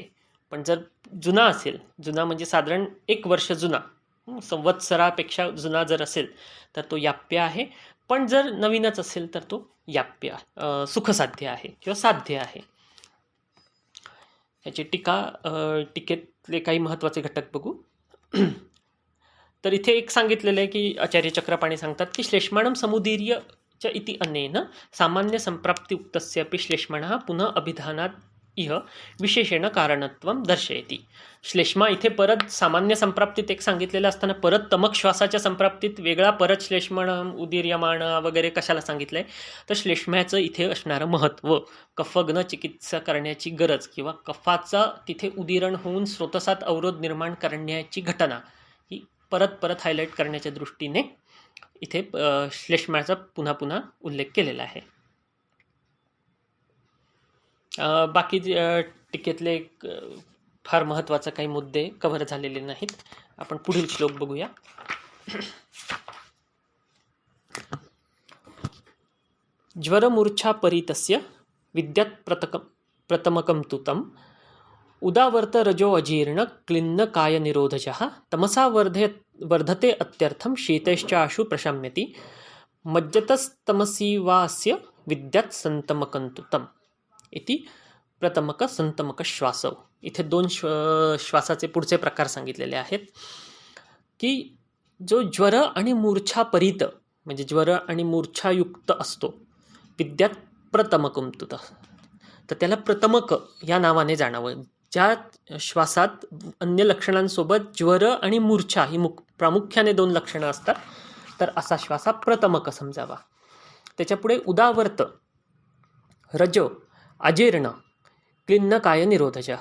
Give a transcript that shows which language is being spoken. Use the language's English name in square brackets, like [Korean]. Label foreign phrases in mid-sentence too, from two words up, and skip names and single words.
[Marathi] पण जर जुना असेल, जुना म्हणजे साधारण 1 वर्ष जुना, संवत्सरापेक्षा जुना जर असेल तर तो याप्य आहे. पण जर नवीनच असेल तर तो याप्य सुखसाध्य आहे किंवा साध्य आहे. ह्याची टीकेतले काही महत्त्वाचे घटक बघू. तर इथे एक सांगितलेलं आहे की आचार्य चक्रपाणी सांगतात की [Sanskrit] श्लेष्माणम समुदीर्य च इति अनेन सामान्य संप्राप्ति उक्तस्यापि श्लेष्मणः पुनः अभिधानात इह विशेषेण कारणत्वं दर्शयति. [Marathi] श्लेष्मा इथे परत सामान्य संप्राप्तीत एक सांगितलेलं असताना परत तमक श्वासाच्या संप्राप्तीत वेगळा परत श्लेष्मण, उदीर्यमाण वगैरे कशाला सांगितलंय, तर श्लेष्म्याचं इथे असणारं महत्त्व, कफग्न चिकित्सा करण्याची गरज किंवा कफाचा तिथे उदीरण होऊन स्रोतसात अवरोध निर्माण करण्याची घटना ही परत परत हायलाईट करण्याच्या दृष्टीने इथे श्लेष्माचा पुन्हा पुन्हा उल्लेख केलेला आहे. बाकी टीकेतले फार महत्त्वाचे काही मुद्दे कव्हर झालेले नाहीत. आपण पुढील श्लोक बघूया. [Sanskrit] ज्वरमूर्छा परितस्य विद्यात् प्रथमकं तु तम् उदावर्त रजो अजीर्ण क्लिन्न काय निरोधजः तमसा वर्धते अत्यर्थं शीतैश्चाशु प्रशम्यति मज्जतस्तमसीवास्य विद्यात् संतमकं तु तम् इति प्रथमक संतमक श्वासव. [Marathi] इथे 2 श्वासाचे पुढचे प्रकार सांगितलेले आहेत की जो ज्वर आणि मूर्छा परित म्हणजे ज्वर आणि मूर्छायुक्त असतो, [Sanskrit] विद्यात प्रथमकं तु, [Marathi] तर त्याला प्रथमक या नावाने जाणावं. ज्या श्वासात अन्य लक्षणांसोबत ज्वर आणि मूर्छा ही प्रामुख्याने 2 लक्षणं असतात, तर असा श्वास हा प्रथमक समजावा. त्याच्यापुढे उदावर्त, रज, अजीर्ण, [Sanskrit] क्लिन्नकाय निरोधजः.